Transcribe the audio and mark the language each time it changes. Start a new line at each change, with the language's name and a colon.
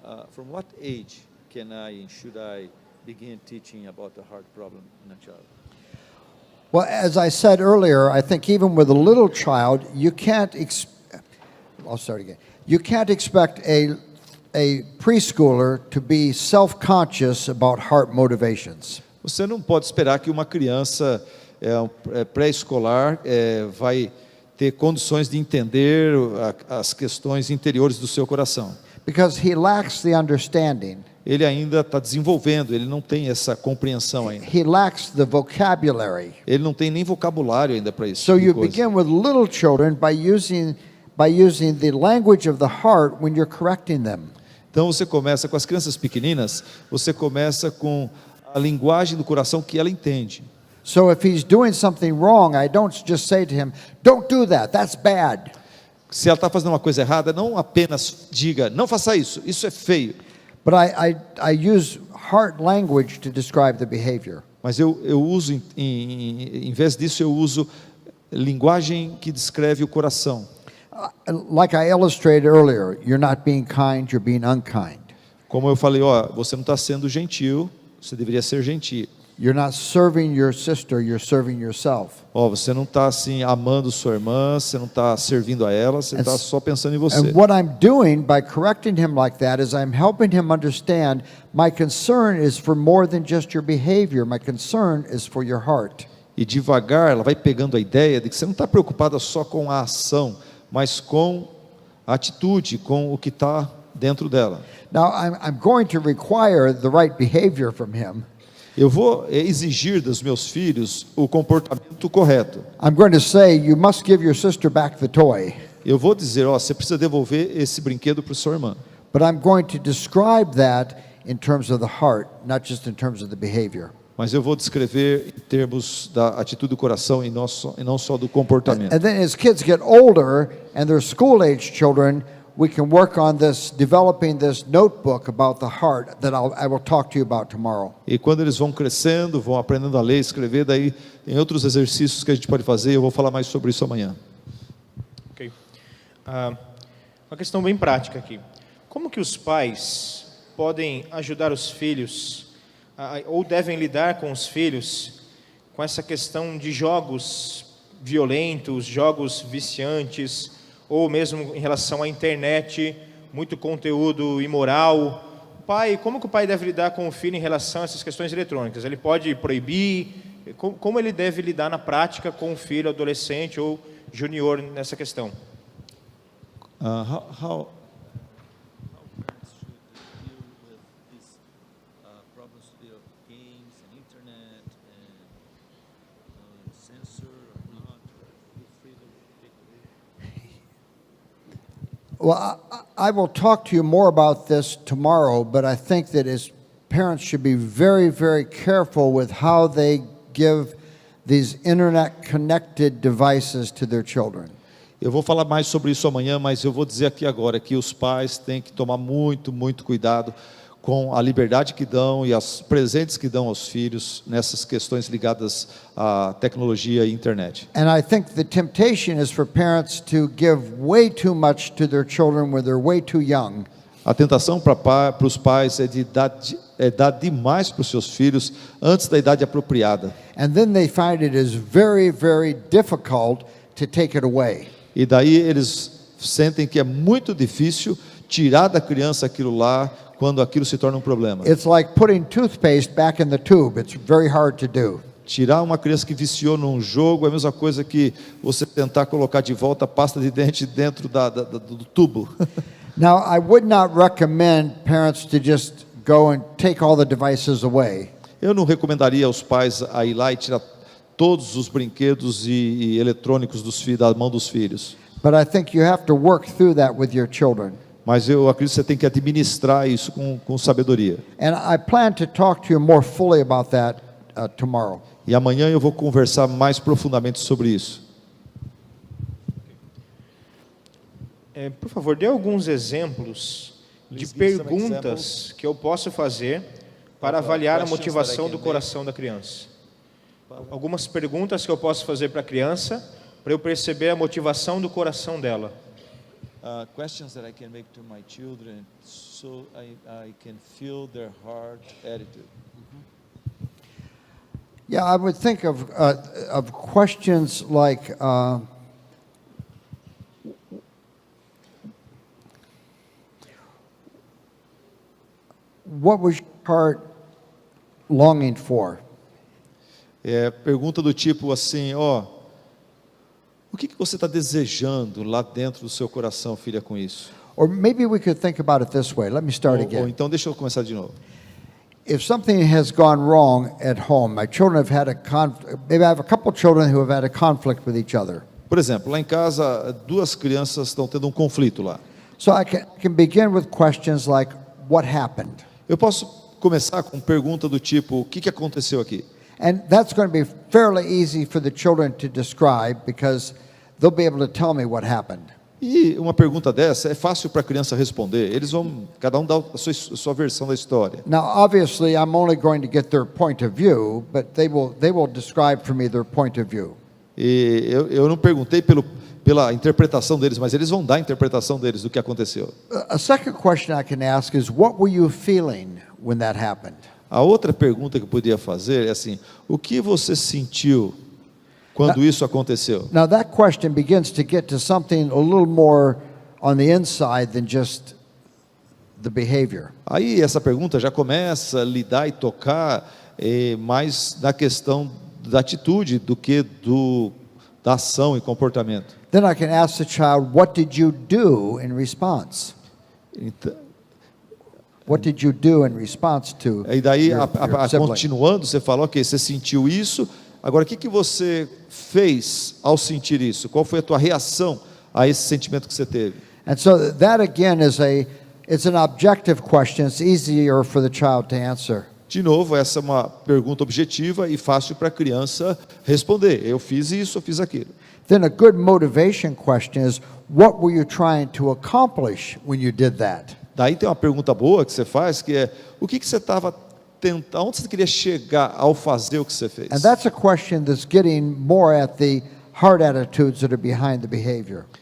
English: From what age can I and should I begin teaching about the heart problem in a child? Well, as I said earlier, I think even with a little child, you can't I'll start again. You can't expect a preschooler to be self-conscious about heart motivations.
Portuguese: Você não pode esperar que uma criança pré-escolar vai ter condições de entender as questões interiores do seu coração.
English: Because he lacks the understanding.
Portuguese: Ele ainda está desenvolvendo, ele não tem essa compreensão ainda.
English: He lacks the vocabulary.
Portuguese: Ele não tem nem vocabulário ainda para isso.
English: So you begin with little children by using the language of the heart when you're correcting them.
Portuguese: Então você começa com as crianças pequeninas, você começa com a linguagem do coração que ela entende.
English: So if he's doing something wrong, I don't just say to him, "Don't do that. That's bad."
Portuguese: Se ela está fazendo uma coisa errada, não apenas diga, não faça isso, isso é feio.
English: But I use heart language to describe the behavior.
Portuguese: Mas eu uso, em vez disso, eu uso linguagem que descreve o coração.
English: Like I illustrated earlier, you're not being kind, you're being unkind.
Portuguese: Como eu falei, você não está sendo gentil, você deveria ser gentil.
English: You're not serving your sister, you're serving yourself.
Portuguese: Você não está assim amando sua irmã, você não está servindo a ela, você está só pensando em você.
English: And what I'm doing by correcting him like that is I'm helping him understand my concern is for more than just your behavior. My concern is for your heart.
Portuguese: E devagar ela vai pegando a ideia de que você não está preocupada só com a ação, mas com a atitude, com o que está dentro dela.
English: Now I'm going to require the right behavior from him.
Portuguese: Eu vou exigir dos meus filhos o comportamento correto.
English: I'm going to say, you must give your sister back the toy.
Portuguese: eu vou dizer, ó, você precisa devolver esse brinquedo para sua irmã.
English: But I'm going to describe that in terms of the heart, not just in terms of the behavior.
Portuguese: Mas eu vou descrever em termos da atitude do coração e não só do comportamento.
English: And then as kids get older and they're school-age children, we can work on this, developing this notebook about the heart that I will talk to you about tomorrow.
Portuguese: E quando eles vão crescendo, vão aprendendo a ler, escrever, daí tem outros exercícios que a gente pode fazer, eu vou falar mais sobre isso amanhã. Ok. Uma questão bem prática aqui. Como que os pais podem ajudar os filhos, ou devem lidar com os filhos, com essa questão de jogos violentos, jogos viciantes, ou mesmo em relação à internet, muito conteúdo imoral? Como que o pai deve lidar com o filho em relação a essas questões eletrônicas? Ele pode proibir? Como ele deve lidar na prática com o filho, adolescente ou junior nessa questão?
English: How parents should deal with these problems with games and internet and censor or not, feel free to take it. Well, I will talk to you more about this tomorrow, but I think that as parents should be very, very careful with how they give these internet-connected devices to their children.
Portuguese: Eu vou falar mais sobre isso amanhã, mas eu vou dizer aqui agora que os pais têm que tomar muito, muito cuidado com a liberdade que dão e os presentes que dão aos filhos nessas questões ligadas à tecnologia e internet.
English: And I think the temptation is for parents to give way too much to their children when they're way too young.
Portuguese: A tentação para os pais é dar demais para os seus filhos antes da idade apropriada.
English: And then they find it is very, very difficult to take it away.
Portuguese: E daí eles sentem que é muito difícil tirar da criança aquilo lá quando aquilo se torna um problema.
English: It's like putting toothpaste back in the tube. It's very hard to do.
Portuguese: Tirar uma criança que viciou num jogo é a mesma coisa que você tentar colocar de volta a pasta de dente dentro do tubo.
English: Now, I would not recommend parents to just go and take all the devices away.
Portuguese: Eu não recomendaria aos pais a ir lá e tirar todos os brinquedos e eletrônicos da mão dos filhos.
English: But I think you have to work through that with your children.
Portuguese: Mas eu acredito que você tem que administrar isso com sabedoria.
English: And I plan to talk to you more fully about that tomorrow.
Portuguese: E amanhã eu vou conversar mais profundamente sobre isso. Por favor, dê alguns exemplos de
English: Please give some
Portuguese: perguntas que eu posso fazer para avaliar a motivação do coração da criança. Algumas perguntas que eu posso fazer para a criança, para eu perceber a motivação do coração dela.
English: Questions that I can make to my children so I can feel their heart attitude. Yeah, I would think of questions like, what was your heart longing for?
Portuguese: Pergunta do tipo assim, o que você está desejando lá dentro do seu coração, filha, com isso?
English: Or maybe we could think about it this way. Let me start
Portuguese: Ou
English: again.
Portuguese: então, deixa eu começar de novo.
English: If something has gone wrong at home, my children have had a conflict. Maybe I have a couple children who have had a conflict with each other.
Portuguese: Por exemplo, lá em casa, duas crianças estão tendo um conflito lá.
English: So I can begin with questions like, what happened?
Portuguese: Eu posso começar com pergunta do tipo, o que aconteceu aqui?
English: And that's going to be fairly easy for the children to describe because they'll be able to tell me what happened.
Portuguese: E uma pergunta dessa é fácil para a criança responder. Cada um dá a sua versão da história.
English: Now, obviously, I'm only going to get their point of view, but they will describe for me their point of view.
Portuguese: E eu não perguntei pela interpretação deles, mas eles vão dar a interpretação deles do que aconteceu.
English: A second question I can ask is, what were you feeling when that happened?
Portuguese: A outra pergunta que eu podia fazer é assim, o que você sentiu quando isso aconteceu?
English: Now, that question begins to get to something a little more on the inside than just the behavior.
Portuguese: Aí essa pergunta já começa a lidar e tocar mais na questão da atitude do que da ação e comportamento.
English: Then I can ask the child, what did you do in response?
Portuguese: Então,
English: What did you do in response to
Portuguese: e daí,
English: your sibling?
Portuguese: continuando, você falou, ok, você sentiu isso, agora o que você fez ao sentir isso? Qual foi a tua reação a esse sentimento que você teve?
English: And so that again it's an objective question. It's easier for the child to answer.
Portuguese: De novo, essa é uma pergunta objetiva e fácil para a criança responder. Eu fiz isso, eu fiz aquilo.
English: Then a good motivation question is, what were you trying to accomplish when you did that?
Portuguese: Daí tem uma pergunta boa que você faz, que é, o que você estava tentando, aonde você queria chegar ao fazer o que você fez?
English: And that's a question that's getting more at the heart attitudes that are behind the behavior.